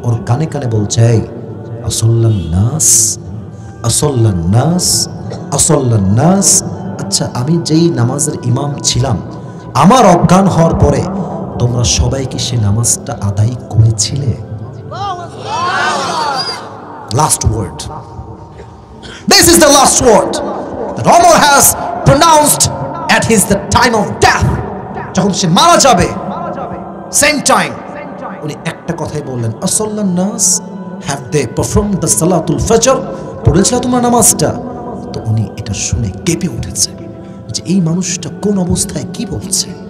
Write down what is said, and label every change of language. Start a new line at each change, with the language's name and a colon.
Bangla: ওর কানে কানে বলছে, এই
Arabic: আসল্লান নাস, আসল্লান নাস, আসল্লান নাস।
Bangla: আচ্ছা, আমি যেই নামাজের ইমাম ছিলাম, আমার অজ্ঞান হওয়ার পরে তোমরা সবাই কি সে নামাজটা আদায় করেছিলে?
English: Last word. This is the last word that Omar has pronounced at the time of death.
Bangla: যখন সে মারা যাবে, same time উনি একটা কথাই বললেন, আসল্লান নাস,
English: have they performed the salatul fajr?
Bangla: পড়েছিল তোমরা নামাজটা? তো উনি এটা শুনে কেঁপে উঠেছে যে এই মানুষটা কোন অবস্থায় কি বলছে।